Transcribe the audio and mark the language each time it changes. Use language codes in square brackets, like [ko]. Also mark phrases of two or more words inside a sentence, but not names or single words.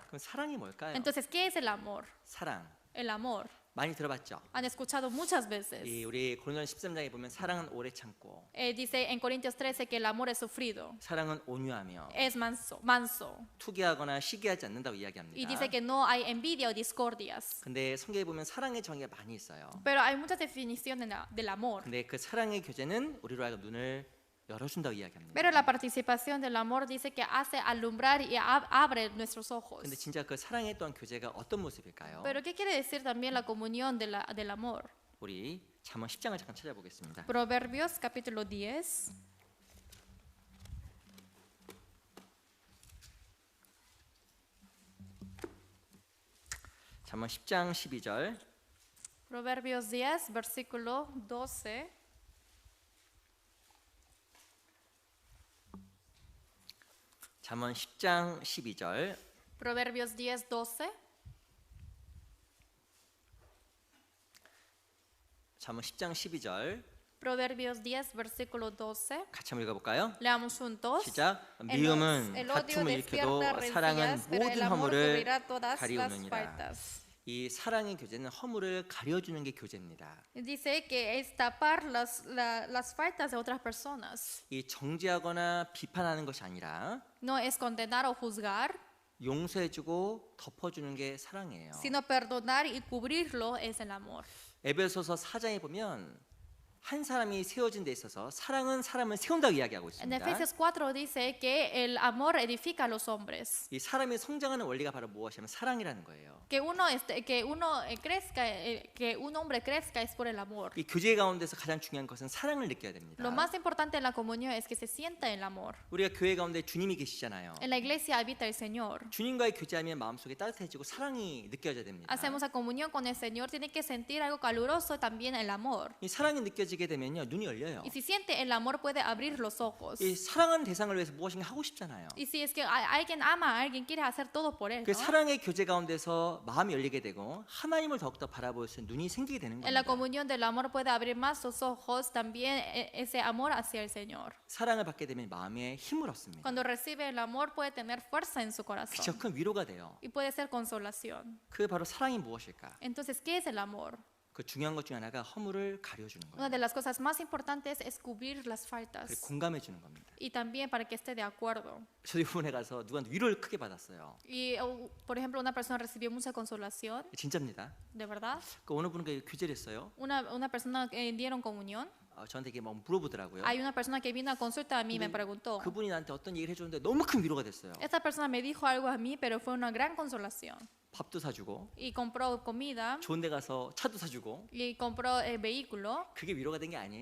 [ko] 그럼 사랑이 뭘까요? [es] Entonces, ¿qué es el amor? [ko] 사랑. [es] El amor. [ko] 많이 들어봤죠? [es] Han escuchado muchas veces. [ko] 우리 고린도전 13장에 보면 사랑은 오래 참고 [es] Dice en Corintios 13 que el amor es sufrido, [ko] 사랑은 온유하며 [es] es manso. [ko] 투기하거나 시기하지 않는다고 [es] Y [ko] 이야기합니다. [es] dice que no hay envidia o discordias. [ko] 근데 성경에 보면 사랑의 정의가 많이 있어요. [es] Pero hay muchas definiciones del amor. [ko] 근데 그 사랑의 교제는 우리로 하여금 눈을 열어준다고 이야기합니다. [es] Pero la participación del amor dice que hace alumbrar y abre nuestros ojos. [ko] 근데 진짜 그 사랑의 또한 교제가 어떤 모습일까요? [es] Pero ¿qué quiere decir también la comunión del amor? [ko] 우리 잠언 10장을 잠깐 찾아보겠습니다. [es] Proverbios capítulo 10. [ko] 잠언 10장 12절. [es] Proverbios 10, versículo 12. [ko] 잠언 10장 12절. [es] Proverbios 10, 12. [ko] 잠언 10장 12절. [es] Proverbios 10, versículo 12. [ko] 같이 한번 읽어볼까요? [es] Leamos juntos. [ko] 시작. 미움은 [es] El odio [ko] 다툼을 일으켜도 [es] despierta [ko] 사랑은 [es] rencillas, pero el [ko] 모든 [es] amor [ko] 허물을 [es] cubrirá todas las [ko] 가리우느니라. [es] faltas. [ko] 이 사랑의 교제는 허물을 가려주는 게 교제입니다. [es] Dice que es tapar las faltas de otras personas. [ko] 이 정죄하거나 비판하는 것이 아니라 [es] No es condenar o juzgar, [ko] 용서해주고 덮어주는 게 사랑이에요. [es] sino perdonar y cubrirlo es el amor. [ko] 에베소서 4장에 보면 한 사람이 세워진 데 있어서 사랑은 사람을 세운다고 이야기하고 [es] En [ko] 있습니다. [es] Efesios 4 dice que el amor edifica a los hombres. [ko] 이 사람이 성장하는 원리가 바로 무엇이냐면 사랑이라는 거예요. [es] Que uno crezca, que un hombre crezca es por el amor. [ko] 이 교제 가운데서 가장 중요한 것은 사랑을 느껴야 됩니다. [es] Lo más importante en la comunión es que se sienta el amor. [ko] 우리가 교회 가운데 주님이 계시잖아요. [es] En la iglesia habita el Señor. [ko] 주님과의 교제하면 마음속에 따뜻해지고 사랑이 느껴져야 됩니다. [es] Hacemos la comunión con el Señor, tiene que sentir algo caluroso también el amor. [ko] 이 sa랑이 느껴지게 되면요 눈이 열려요. [es] Y si siente el amor puede abrir los ojos. [ko] 이 사랑하는 대상을 위해서 무엇인가 하고 싶잖아요. [es] Y si es que alguien ama a alguien, quiere hacer todo por él, [ko] 그 [es] ¿no? [ko] 사랑의 교제 가운데서 마음이 열리게 되고 하나님을 더욱더 바라볼 수 있는 눈이 생기게 되는 [es] En la [ko] 겁니다. [es] comunión del amor puede abrir más los ojos, también ese amor hacia el Señor. [ko] 사랑을 받게 되면 마음에 힘을 얻습니다. [es] Cuando recibe el amor puede tener fuerza en su [ko] 그쵸, [es] corazón [ko] 큰 위로가 돼요. [es] y puede ser consolación. [ko] 그 바로 사랑이 무엇일까? [es] Entonces, ¿qué es el amor? [ko] 그 중요한 것 중에 하나가 허물을 가려주는 [es] Una [ko] 거예요. [es] de las cosas más importantes es cubrir las [ko] 그리고 [es] faltas [ko] 공감해 주는 겁니다. [es] y también para que esté de acuerdo. [ko] 저도 이번에 가서 누구한테 위로를 크게 받았어요. [es] Y, por ejemplo, una persona recibió mucha consolación, [ko] 진짜입니다. [es] de verdad. [ko] 그 어느 분은 교제를 했어요. [es] Una persona que dieron comunión. [ko] 저한테 이게 뭐 물어보더라고요. [es] Hay una persona que vino a consulta a mí y me preguntó. [ko] 그분이 나한테 어떤 얘기를 해줬는데 너무 큰 위로가 됐어요. [es] Esta persona me dijo algo a mí, pero fue una gran consolación. [ko] 밥도 사주고 [es] Y compró comida [ko] 좋은 데 가서 차도 사주고 [es] y compró el vehículo. [ko] 그게 위로가 된 게 아니에요.